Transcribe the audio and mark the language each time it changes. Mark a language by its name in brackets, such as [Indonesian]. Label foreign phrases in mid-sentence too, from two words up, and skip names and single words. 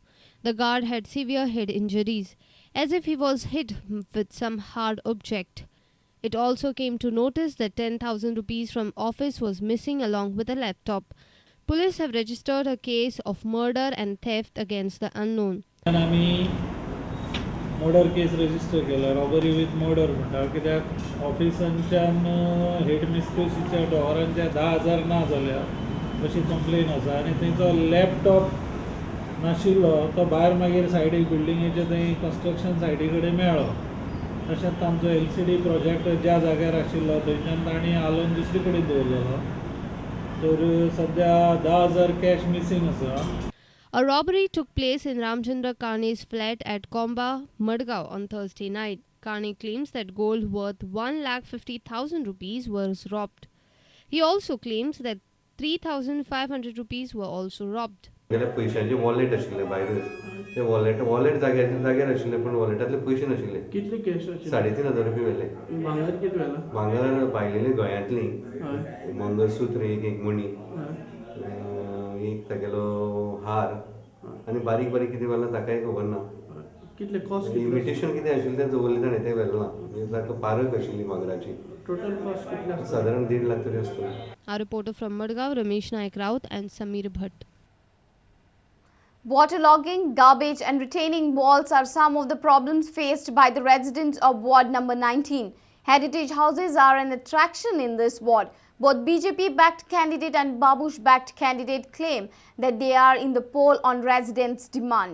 [English] The guard had severe head injuries, as if he was hit with some hard object. It also came to notice that 10,000 rupees from office was missing along with a laptop. Police have registered a case of murder and theft against the unknown. murder case register [Konkani] केला [English] robbery with murder [Konkani] म्हणटा कित्याक ऑफिसांच्यान हेड मिस्ट्रेसीच्या डॉरांच्या 10,000 ना जाल्या अशी कंप्लेन आसा आनी थंयचो लॅपटॉप नाशिल्लो तो भायर मागीर सायडीक बिल्डिंगेच्या थंय कन्स्ट्रक्शन सायडी कडेन मेळ्ळो तशेंच तांचो LCD प्रोजेक्ट ज्या जाग्यार आशिल्लो थंयच्यान तांणी हालोवन दुसरे कडेन दवरलेलो तर सद्या 10,000 [English] cash missing [Konkani] आसा. [English] A robbery took place in Ramchandra Karni's flat at Komba, Madgaon on Thursday night. Karni claims that gold worth 1,50,000 rupees was robbed. He also claims that 3,500 rupees were also robbed. [Konkani] पैशांचे वॉलेट आशिल्ले भायरच ते वॉलेट जाग्यार आशिल्ले पण वॉलेटांतले पयशे नाशिल्ले. कितले कॅश आशिल्ले? 3,500 रुपये व्हेले. भांगर कितले व्हेला? भांगर भायलेली गोंयांतली मंगळसूत्र एक मणी एक तागेलो हार आनी बारीक बारीक कितें व्हेला ताकाय खबर ना. कितले कॉस्ट इमिटेशन कितें आशिल्लें तें दवरलें ताणें तें व्हेलें ना ताका पारख आशिल्ली भांगराची. [English] total cost [Konkani] कितले साधारण 1.5 लाख तरी आसतली. [English] Our reporter from Madgaon, Ramesh Naik Raut and Sameer Bhatt. Waterlogging, garbage and retaining walls are some of the problems faced by the residents of Ward number 19. Heritage houses are an attraction in this ward. Both BJP-backed candidate and Babush-backed candidate claim that they are in the poll on residents' demand.